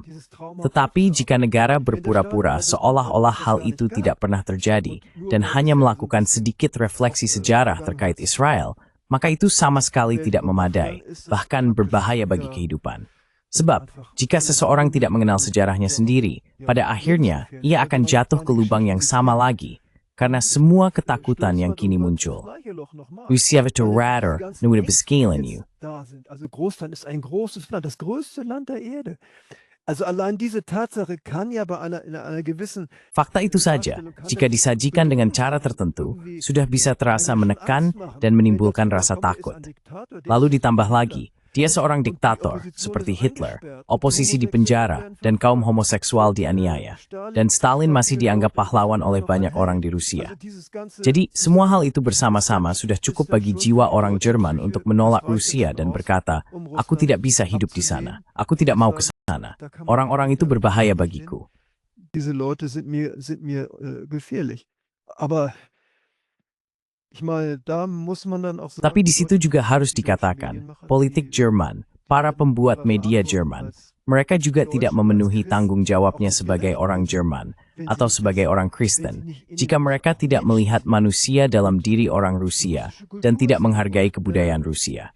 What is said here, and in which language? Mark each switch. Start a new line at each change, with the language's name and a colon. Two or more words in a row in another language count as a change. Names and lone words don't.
Indonesian: Tetapi jika negara berpura-pura seolah-olah hal itu tidak pernah terjadi dan hanya melakukan sedikit refleksi sejarah terkait Israel, maka itu sama sekali tidak memadai, bahkan berbahaya bagi kehidupan. Sebab, jika seseorang tidak mengenal sejarahnya sendiri, pada akhirnya ia akan jatuh ke lubang yang sama lagi, karena semua ketakutan yang kini muncul.
German: Also Großland ist ein großes Land, das größte Land der Erde. Also allein diese Tatsache kann ja bei einer gewissen...
Indonesian: Fakta itu saja, jika disajikan dengan cara tertentu, sudah bisa terasa menekan dan menimbulkan rasa takut. Lalu ditambah lagi, Dia seorang diktator, seperti Hitler, oposisi dipenjara, dan kaum homoseksual dianiaya. Dan Stalin masih dianggap pahlawan oleh banyak orang di Rusia. Jadi, semua hal itu bersama-sama sudah cukup bagi jiwa orang Jerman untuk menolak Rusia dan berkata, aku tidak bisa hidup di sana, aku tidak mau ke sana. Orang-orang itu berbahaya bagiku.
German: Diese Leute sind mir gefährlich. Aber ich meine, da muss man dann auch sagen,
Indonesian: Tapi di situ juga harus dikatakan, politik Jerman, para pembuat media Jerman, mereka juga tidak memenuhi tanggung jawabnya sebagai orang Jerman atau sebagai orang Kristen jika mereka tidak melihat manusia dalam diri orang Rusia dan tidak menghargai kebudayaan Rusia.